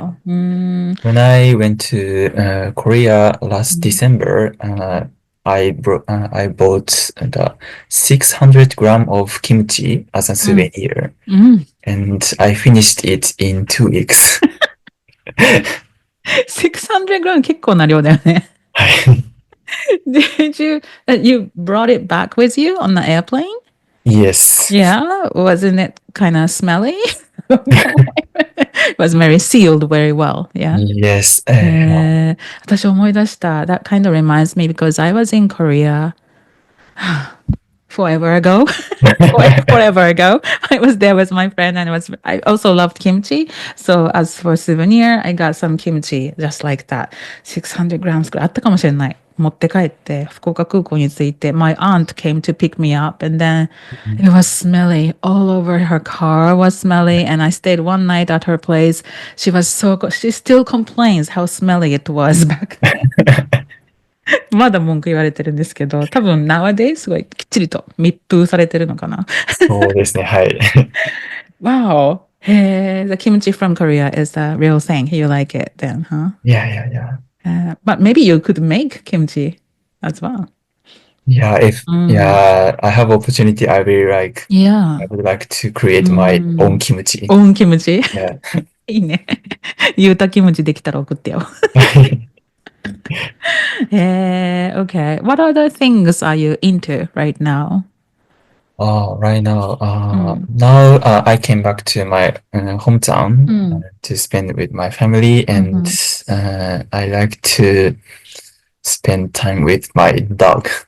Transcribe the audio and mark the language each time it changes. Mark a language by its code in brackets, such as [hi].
[en] When I went to Korea last December, I bought the 600 gram of kimchi as a souvenir, and I finished it in 2 weeks. [ja] 600 gram 結構な量だよね。 [en] Did you brought it back with you on the airplane? Yes. Yeah, wasn't it kind of smelly? It was very sealed very well. Yeah. Yes. [ja] 私思い出した。 [en] That kind of reminds me because I was in Korea forever ago. Forever ago. I was there with my friend and I also loved kimchi. So as for souvenir, I got some kimchi just like that. [ja] 600 grams くらいあったかもしれない。持って帰って福岡空港に着いて [en] my aunt came to pick me up and then it was smelly all over. Her car was smelly and I stayed one night at her place. She still complains how smelly it was back then. [ja] まだ文句言われてるんですけど、多分 nowadays すごいきっちりと密封されてるのかな。そうですね、はい。 [en] Wow. The kimchi from Korea is a real thing. You like it then, huh? Yeah. But maybe you could make kimchi as well. Yeah, I have opportunity, I would like to create my own kimchi. Own kimchi? Yeah. [ja] いいね。ゆうたキムチできたら送ってよ。 [en] Okay. What other things are you into right now? Right now, now I came back to my hometown to spend with my family, and I like to spend time with my dog.